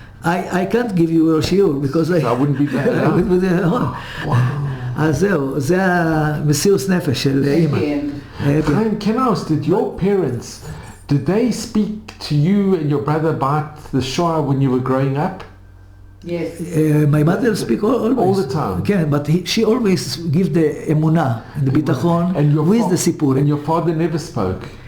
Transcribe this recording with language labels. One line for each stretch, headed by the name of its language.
English: I can't give you a shiur because I wouldn't be there.
Hebrew: אז זהו, זה המסירות נפש של אמא.
English: Can I ask, did your parents, did they speak to you and your brother about the Shoah when you were growing up? Yes. My mother speak always. All the time?
Hebrew: כן,
English: but she always give the אמונה, the ביטחון, with the סיפור. And your father never spoke?